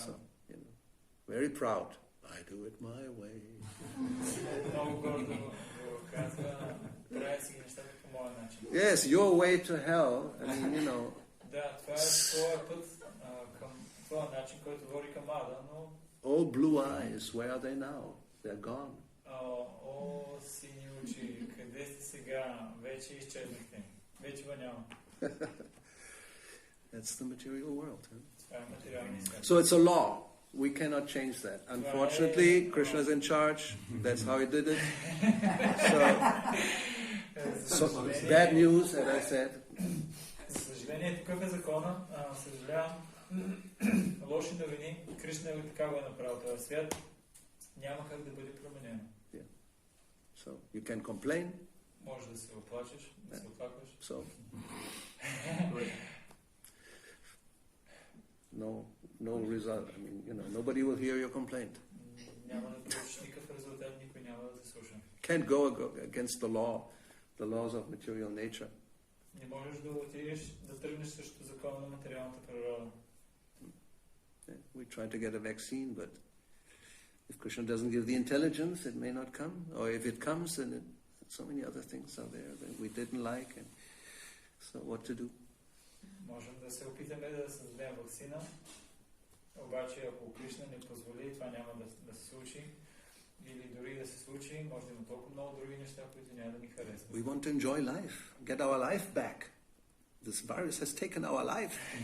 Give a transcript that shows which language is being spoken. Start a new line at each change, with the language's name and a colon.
English: So, you know, very proud. I do it my way.
Bulgarian: Много гордо го казва, правя си ги нещата по моя начин.
English: Yes, your way to hell. I mean, you know.
Bulgarian: Да, това е твоя път към твоя начин, който води към ада, но...
English: Oh, blue eyes, where are they now? They're gone.
Bulgarian: О, сини очи, къде сте сега? Вече изчезнахте. Вече го няма.
English: That's the material world. Huh?
Bulgarian: Това е материалният свят.
English: So it's a law. We cannot change that. Unfortunately, Krishna's in charge. That's how he did it. So bad news, as I said.
Bulgarian: За съжаление, такъв е закона. Съжалявам. Лоши новини. Кришна е така го е направил този свят. Няма как да бъде променено.
English: So you can complain.
Bulgarian: Може да се оплачеш, да се оплакваш.
English: So no result. I mean, you know, nobody will hear your complaint.
Bulgarian: Няма да получиш никакъв резултат, никой няма да те слуша.
English: Can't go against the laws of material nature.
Bulgarian: Не можеш да отидеш, да тръгнеш срещу закона на материалната природа.
English: We try to get a vaccine, but if Krishna doesn't give the intelligence, it may not come. Or if it comes, then so many other things are there that we didn't like. And so what to do?
Bulgarian: Можем да се опитаме да създадем ваксина, обаче ако Кришна не позволи, това няма да се случи. Или дори да се случи, може да има толкова много други неща, които няма да ни харесват.
English: We want to enjoy life, get our life back. This virus has taken our life.